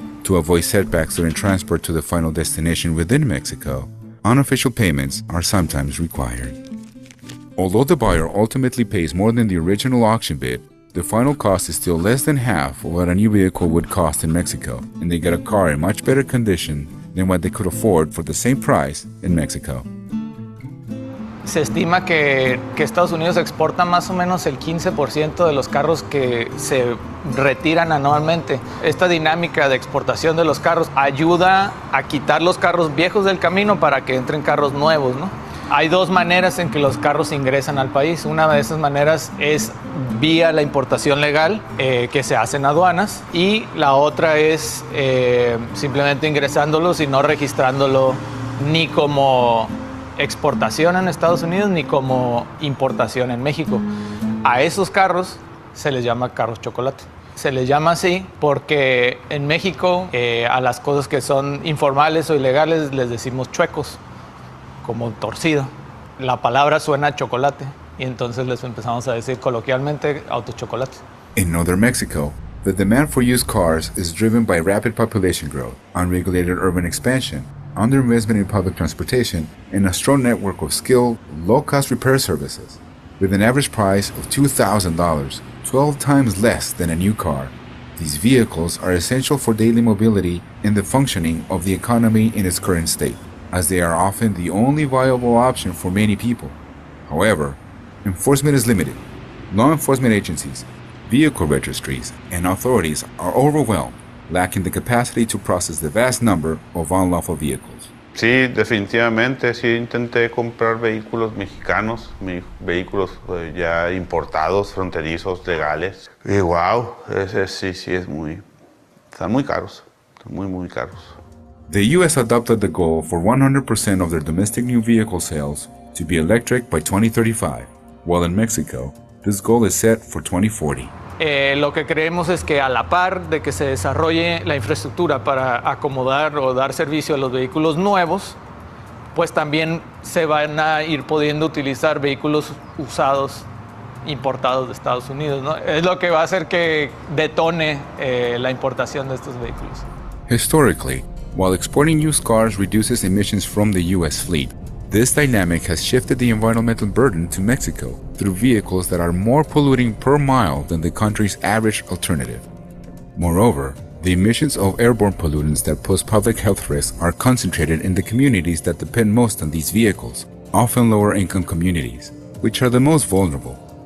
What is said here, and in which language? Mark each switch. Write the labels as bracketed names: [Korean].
[English] To avoid setbacks during transport to the final destination within Mexico, unofficial payments are sometimes required. Although the buyer ultimately pays more than the original auction bid, the final cost is still less than half of what a new vehicle would cost in Mexico, and they get a car in much better condition than what they could afford for the same price in Mexico. [Spanish] Se estima que Estados Unidos exporta más o menos el 15% de los carros que se retiran anualmente. Esta dinámica de exportación de los carros ayuda a quitar los carros viejos del camino para que entren carros nuevos, ¿no? Hay dos maneras en que los carros ingresan al país. Una de esas maneras es vía la importación legal que se hace en aduanas y la otra es simplemente ingresándolos y no registrándolo ni como exportación en Estados Unidos ni como importación en México. A esos carros se les llama carros chocolate. Se les llama así porque en México a las cosas que son informales o ilegales les decimos chuecos, como torcido. La palabra suena a chocolate y entonces les empezamos a decir coloquialmente autochocolate. [English] In northern Mexico, the demand for used cars is driven by rapid population growth, unregulated urban expansion, underinvestment in public transportation, and a strong network of skilled, low-cost repair services. With an average price of $2,000, 12 times less than a new car, these vehicles are essential for daily mobility and the functioning of the economy in its current state, as they are often the only viable option for many people. However, enforcement is limited. Law enforcement agencies, vehicle registries, and authorities are overwhelmed, lacking the capacity to process the vast number of unlawful vehicles. [Spanish] Sí, definitivamente, sí intenté comprar vehículos mexicanos, vehículos ya importados, fronterizos, legales. Y wow, sí es están muy caros, están muy caros. [English] The U.S. adopted the goal for 100% of their domestic new vehicle sales to be electric by 2035, while in Mexico, this goal is set for 2040. [Spanish] Lo que creemos es que a la par de que se desarrolle la infraestructura para acomodar o dar servicio a los vehículos nuevos, pues también se van a ir pudiendo utilizar vehículos usados, importados de Estados Unidos, ¿no? Es lo que va a hacer que detone la importación de estos vehículos. [English] Historically, while exporting used cars reduces emissions from the U.S. fleet, this dynamic has shifted the environmental burden to Mexico through vehicles that are more polluting per mile than the country's average alternative. Moreover, the emissions of airborne pollutants that pose public health risks are concentrated in the communities that depend most on these vehicles, often lower-income communities, which are the most vulnerable.